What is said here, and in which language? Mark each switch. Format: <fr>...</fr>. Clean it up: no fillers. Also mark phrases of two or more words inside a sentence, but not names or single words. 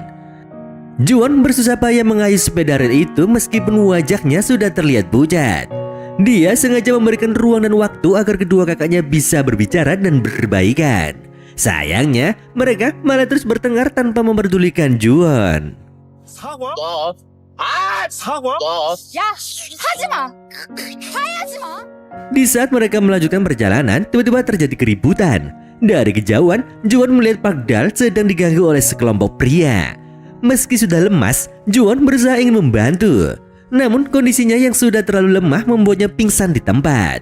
<id>Juwon bersusah payah mengayuh sepeda rel itu meskipun wajahnya sudah terlihat pucat. Dia sengaja memberikan ruang dan waktu agar kedua kakaknya bisa berbicara dan berbaikan. Sayangnya, mereka malah terus bertengkar tanpa memperdulikan Juwon.</id> <ko>사과? 사과? 야, 하지 마. 화해하지 마.</ko> <id>Di saat mereka melanjutkan perjalanan, tiba-tiba terjadi keributan. Dari kejauhan, Juwon melihat Park Dal sedang diganggu oleh sekelompok pria. Meski sudah lemas, Juwon berusaha ingin membantu. Namun kondisinya yang sudah terlalu lemah membuatnya pingsan di tempat.</id>